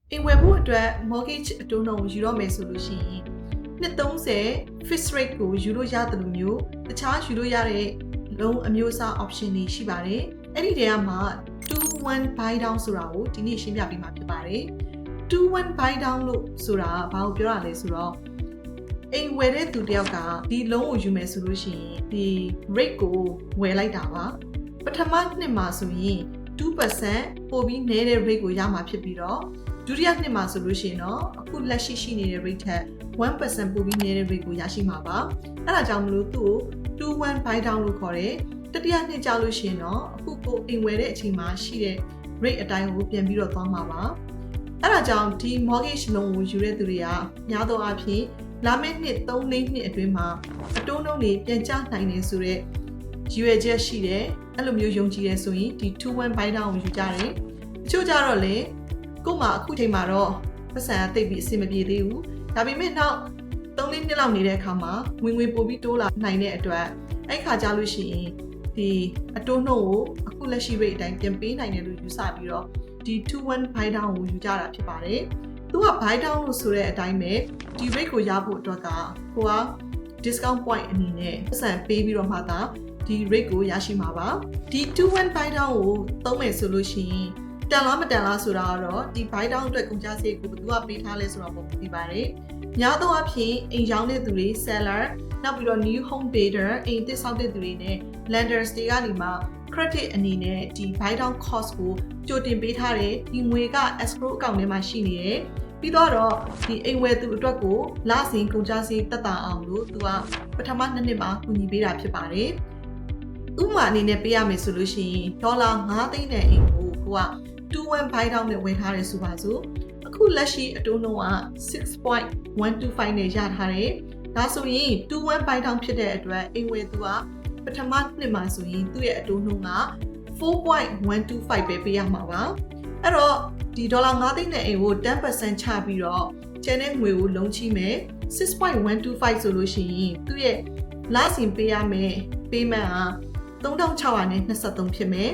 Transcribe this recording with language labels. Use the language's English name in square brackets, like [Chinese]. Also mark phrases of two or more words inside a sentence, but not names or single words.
[Burmese] အိမ်ဝယ်ဖို့အတွက် mortgage အတိုးနှုန်းကိုယူတော့မယ်ဆိုလို့ရှိရင်နှစ်30 [English] fixed rate [Burmese] ကိုယူလို့ရတယ်လို့မျိုးတခြားယူလို့ ရတဲ့ loan အမျိုးအစား option တွေရှိပါတယ်အဲ့ဒီတည်းကမှ2-1 [English] buy down [Burmese] ဆိုတာကိုဒီနေ့ရှင်းပြပေးမှာဖြစ်ပါတယ်2-1 [English] buy down [Burmese] လို့ဆိုတာဘာကိုပြောတာလဲဆိုတော့အိမ်ဝယ်တဲ့သူတယောက်ကဒီ loan ကိုယူမယ်ဆိုလို့ရှိရင်ဒီ rate ကိုဝယ်လိုက်တာပါပထမနှစ်မှာဆိုရင် 2% ပိုပြီးနည်းတဲ့ rate ကိုရမှာဖြစ်ပြီးတော့ဒုတိယနှစ်မှာဆိုလို့ရှိရင်တော့အခုလက်ရှိ နေတဲ့ rate ထက် 1% ပိုပြီးနည်းတဲ့ rate ကိုရရှိမှာပါအဲ့ဒါကြောင့်မလို့သူ့ကို2-1 [English] buy down [Burmese] လို့ခေါ်တယ်တတိယနှစ်ကြာလို့ရှိရင်တော့အခုကိုအိမ်ဝယ်တဲ့အချိန်မှာရှိတဲ့ rate အတိုင်းကိုပြန်ပြီးတော့သွားမှာပါအဲ့ဒါကြောင့်ဒီ [English] mortgage loan [Burmese] ကိုယူတဲ့သူတွေကများသောအားဖြင့်လာမယ့်နှစ်3-4နှစ်အတွင်းမှာအတိုးနှုန်းတွေပြန်ကျနိုင်တယ်ဆိုတော့ရွေချက်ရှိ တယ်အဲ့လိုမျိုးယုံကြည်ရဲဆိုရင်ဒီ2-1 [English] buy down [Burmese] ကိုယူကြတယ်တချို့ကြတော့လေကို့မှာအခုချိန်မှာတော့ပတ်စံအသိပြီးအဆင်မပြေသေးဘူးဒါပေမဲ့နောက်3-4နှစ်လောက်နေတဲ့အခါမှာဝင်ငွေပိုပြီးတိုးလာနိုင်တဲ့အတွက်အဲ့ခါကြလို့ရှိရင်ဒီအတိုးနှုန်းကိုအခုလက်ရှိ rate အတိုင်းပြန်ပေးနိုင်တယ်လို့ယူဆပြီးတော့ဒီ2-1 [English] buy down [Burmese] ကိုယူကြတာဖြစ်ပါတယ်သူက [English] buy down [Burmese] လို့ဆိုတဲ့အတိုင်းပဲဒီ rate ကိုရဖို့အတွက်ကကိုက [English] discount point [Burmese] အနေနဲ့ပတ်စံပေးပြီးတော့မှသာဒီ rate ကိုရရှိမှာပါဒီ2-1 [English] buy down [Burmese] ကိုသုံးမယ်ဆိုလို့ရှိရင်တန်လားမတန်လားဆိုတာကတော့ဒီ [English] buy down [Burmese] အတွက်ကုန်ကျစရိတ်ကိုဘယ်သူကပေးထားလဲဆိုတော့မ သိပါတယ်များသောအားဖြင့်အိမ်ရောင်းတဲ့သူတွေ seller နောက်ပြီးတော့ [English] new home builder [Burmese] အိမ်သစ်ဆောက်တဲ့သူတွေနဲ့ lenders တွေကနေ မှ credit အနေနဲ့ဒီ [English] buy down cost [Burmese] ကိုကြိုတင်ပေးထားတယ်ဒီငွေက [English] escrow account [Burmese] ထဲမှာရှိနေတယ်ပြီးတော့ဒီအိမ်ဝယ်သူအတွက်ကိုလစဉ်ကုန်ကျစရိတ်သက်သာအောင်လို့သူကပထမနှစ်မှာကူညီပေးတာဖြစ်ပါတယ်ဥပမာအနေနဲ့ပေးရမယ်ဆိုလို့ရှိရင်ဒေါ်လာ9သိန်းနဲ့အိမ်ကိုက2-1 [English] buy down [Burmese] နဲ့ဝယ်ထားတယ်ဆိုပါစို့အခုလက်ရှိအတိုးနှုန်းက 6.125 နဲ့ရထားတယ်ဒါဆိုရင်2-1 [English] buy down [Burmese] ဖြစ်တဲ့အတွက်အိမ်ဝယ်သူကပထမနှစ်မှာဆိုရင်သူ့ရဲ့အတိုးနှုန်းက 4.125 ပဲပေးရမှာပါအဲ့တော့ဒီဒေါ်လာ9သိန်းနဲ့ အိမ်ကို10% ချပြီးတော့ကျန်တဲ့ငွေကိုလုံးချိမယ် 6.125 ဆိုလို့ရှိရင်သူ့ရဲ့လစဉ်ပေးရမယ် payment က3623ဖြစ်မယ်